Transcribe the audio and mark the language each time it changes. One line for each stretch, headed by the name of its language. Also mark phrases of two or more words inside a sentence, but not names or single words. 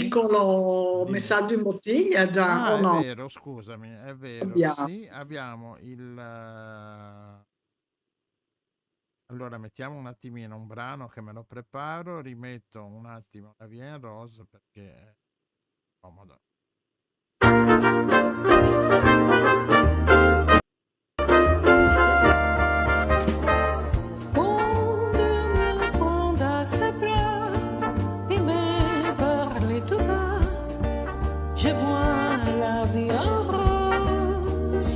Italian: piccolo messaggio in bottiglia già, Ah, o è no? vero, scusami, è vero, Abbiamo. sì, abbiamo allora mettiamo un attimino un brano che me lo preparo, rimetto un attimo la Via in Rose perché è comodo.
French: Quand Dieu me prend dans ses bras et me parle tout bas, je vois la vie en rose.